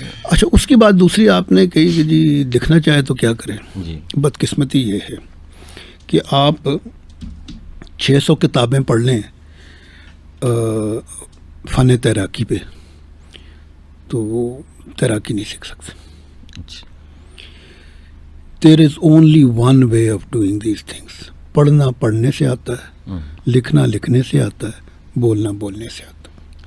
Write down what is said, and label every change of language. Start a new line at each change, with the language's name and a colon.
Urdu: اچھا اس کی بات دوسری آپ نے کہی کہ جی لکھنا چاہے تو کیا کریں. جی بدقسمتی یہ ہے کہ آپ 600 کتابیں پڑھ لیں فن تیراکی پہ تو وہ تیراکی نہیں سیکھ سکتے.
English: There is only one way of doing these things.
Urdu: پڑھنا پڑھنے سے آتا ہے, لکھنا لکھنے سے آتا ہے, بولنا بولنے سے آتا ہے.